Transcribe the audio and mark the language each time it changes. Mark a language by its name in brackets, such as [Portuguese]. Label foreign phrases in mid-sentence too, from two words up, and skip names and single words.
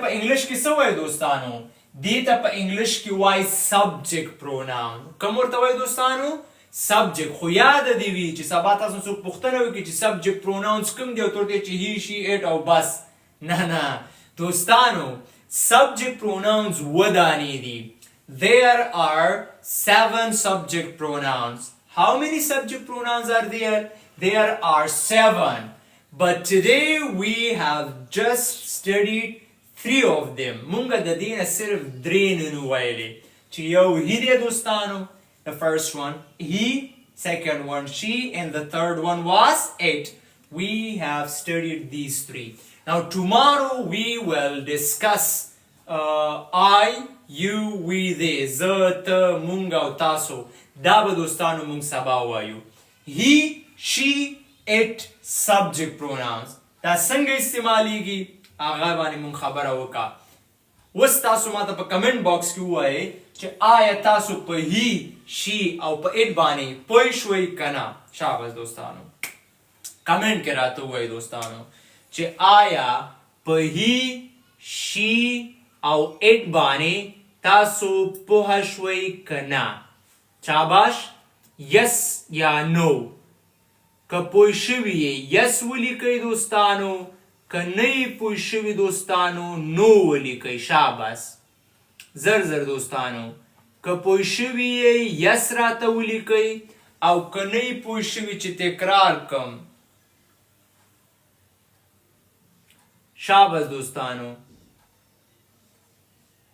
[Pashto] په انګلیش کې څه وایي دوستانو دې ته په انګلیش کې وایي [English] subject pronoun [Pashto] کوم ورته وایي دوستانو سبجیکټ خو یاد دې وي چې سبا تاسو څوک پوښتنه وکړي چې [English] subject pronouns [Pashto] کوم دی او ته ورته چې [English] he she it [Pashto] او بس نه دوستانو [English] subject pronouns [Pashto] ودانې دي [English] there are 7 subject pronouns how many subject pronouns are there there are 7 but today we have just studied 3 of them [Pashto] مونږ د دې نه صرف 3 نن ویلې چې یو [English] he [Pashto] دی دوستانو [English] the first one he second one she and the third one was it we have studied these 3 now tomorrow we will discuss I you we they [Pashto] زه ته مونږ او تاسو دا به دوستانو مونږ سبا وایو [English] he she it subject pronouns [Pashto] دا څنګه استعمالیږي هغه باندې مونږ خبره وکړه اوس تاسو ماته په کمنټ باکس کې ووایئ چې آیا تاسو په [English] he she [Pashto] او په it باندې پوه شوئ که نه شاباس دوستانو کمنټ کې راته ووایئ دوستانو چې آیا په [English] he she [Pashto] او it باندې تاسو پوه شوئ که نه شاباش yes یا no که پوه شوي یې yes ولیکئ دوستانو که نه یې پوه شوي دوستانو no ولیکئ شاباس زر دوستانو که پوه شوي یې yes راته ولیکئ او که نه یې پوه شوي چې تکرار کم شاباس دوستانو